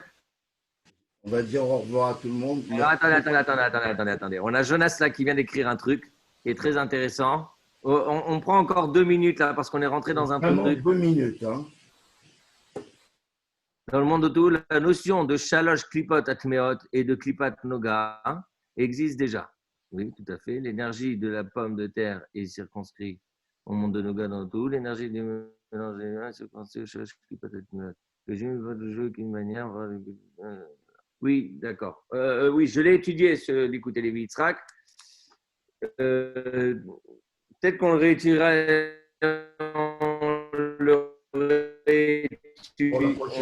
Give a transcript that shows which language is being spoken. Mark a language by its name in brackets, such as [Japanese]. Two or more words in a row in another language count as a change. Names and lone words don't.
[French] on va dire au revoir à tout le monde. Alors, attendez. On a Jonas là qui vient d'écrire un truc qui est très intéressant. On prend encore 2 minutes là parce qu'on est rentré dans un Vraiment truc. 2 minutes. Hein. Dans le monde autour, la notion de [Hebrew] שלוש קליפות הטמאות [French] et de [Hebrew] קליפת נוגה [French] existe déjà. Oui, tout à fait. L'énergie de la pomme de terre est circonscrite au monde de noga dans tout. L'énergie du mélange est circonscrite au [Hebrew] שלוש קליפות הטמאות. [French] Que j'ai vu votre jeu d'une manière. Oui, d'accord. Oui, je l'ai étudié, l'écouter les Yitzhak. Peut-être qu'on le réétudiera. Pour la prochaine